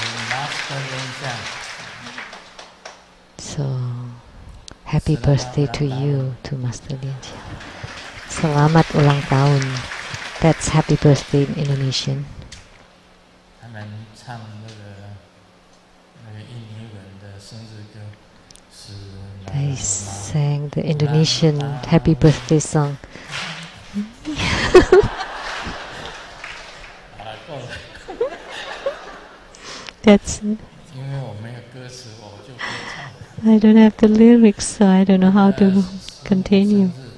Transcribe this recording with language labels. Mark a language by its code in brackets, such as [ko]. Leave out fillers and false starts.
[en] Master Lian. So, happy birthday to you, to Master Lian. [id] Selamat ulang tahun. [en] That's happy birthday in Indonesian. [zh] 他们唱那个印尼文的生日歌是。 [en] They sang the Indonesian happy birthday song. [zh] 够了。 [en] That's it. [zh] 因为我没有歌词，我就不会唱。 [en] I don't have the lyrics, so I don't know how to continue.